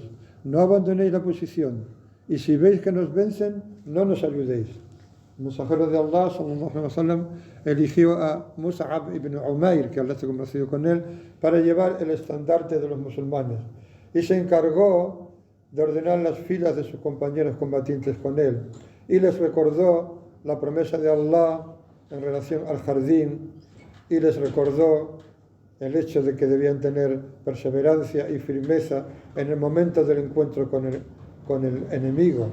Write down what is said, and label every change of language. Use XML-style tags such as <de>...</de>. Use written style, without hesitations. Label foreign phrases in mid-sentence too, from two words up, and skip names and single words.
<es>No abandonéis la posición. Y si veis que nos vencen, no nos ayudéis. El mensajero de Allah,</es> <ar>صلى الله عليه وسلم,</ar> <es>eligió a Mus'ab ibn Umair, que Allah está conocido con él, para llevar el estandarte de los musulmanes. Y se encargó de ordenar las filas de sus compañeros combatientes con él. Y les recordó la promesa de Allah en relación al jardín, y les recordó el hecho de que debían tener perseverancia y firmeza en el momento del encuentro con el enemigo.</es>